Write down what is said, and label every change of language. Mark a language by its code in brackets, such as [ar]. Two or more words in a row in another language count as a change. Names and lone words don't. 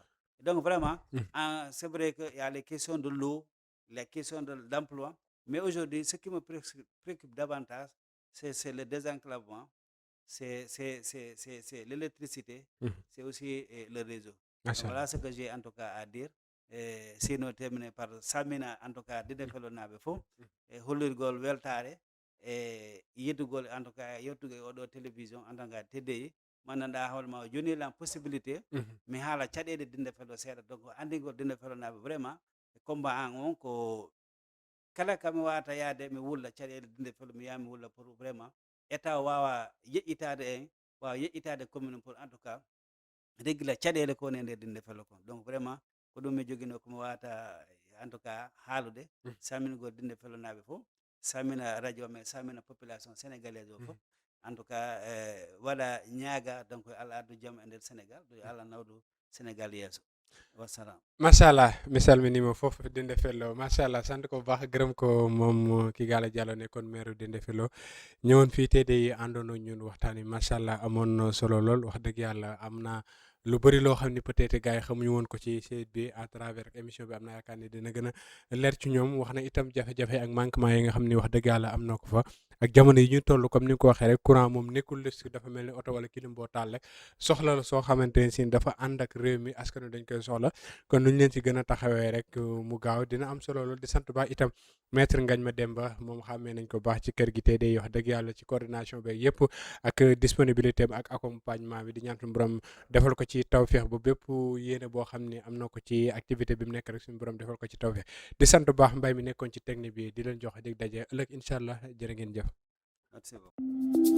[fr] Donc vraiment, c'est vrai qu'il y a les questions de l'eau, les questions de l'emploi, mais aujourd'hui, ce qui me préoccupe davantage, c'est le désenclavement, c'est l'électricité, c'est aussi le réseau. Voilà ce que j'ai en tout cas à dire. [ff] Sinon terminé par Samina [fr] en tout cas [ff] Dindéfelo naɓe fof e hollirgol weltare e yeddugol [fr] en tout cas [ff] yettude oɗo télévision [fr] en tant que [ff] TDI mandanɗa hoolema joni la possibilité mi haala caɗele Dindéfelo seeɗa donc andigol Dindéfelo naɓe [fr] vraiment combat [ff] an on ko kala kami wawata yaade mi wulla caɗele Dindéfelo mi yaha mi wulla [fr] pour vraiment état [ff] wawa yeƴƴitade en wawa yeƴƴitade commune [fr] pour en tout cas [ff] reggila caɗele ko woni e nder Dindéfelo ko donc vraiment ko ɗum mi joguino komi wawata [fr] en tout cas [ff] haalude saminugol Dindéfelo naɓe fof samina radio men samina [fr] population sénégalaise [ff] o fof en tout cas waɗa ñaaga donc Allah addu jaam e nder Sénégal Allah nawdu Sénégal yeeso wassalam. [wo] machallah mi salminima fof Dindéfelo machallah sant ko bu baax gërëm ko moom Kigala Jallow nekkoon maire Dindéfelo ñëwoon fii tey de àndoon ak ñun waxtaan wi machallah amoon solo lool wax dëgg yàlla am na lu bëri loo xam ni peut-être gars yi xamuñu woon ko ci site bi [fr] à travers émission [wo] bi am na yaakaar ni dina gën a leer ci ñoom wax na itam jafe-jafe ak manquement yi nga xam ni wax dëgg yàlla am na ko fa ak jamono yi ñu toll comme ni nga ko waxee rek courant moom nekkul risque dafa mel ni oto wala kilim boo taal rek soxla la soo xamante ne si dafa ànd ak réew mi askan wi dañ koy soxla kon nuñ leen si gën a taxawee rek mu gaaw dina am solo lool di sant ba itam maître Ngagne Mademba moom xàmmee nañ ko baax ci kër gi tey day wax dëgg yàlla ci coordination beeg yëpp ak disponibilité am ak accompagnement bi di ñaan suñu borom defal ko ci tawféex bu bépp yéene boo xam ne am na ko ci activité bi mu nekk rek suñu borom defal ko ci tawféex di sant bu baax mbay mi nekkoon ci technique bi di leen jox dig daje ëllëg [ar] incha allah [wo] jërë ngeen jëf.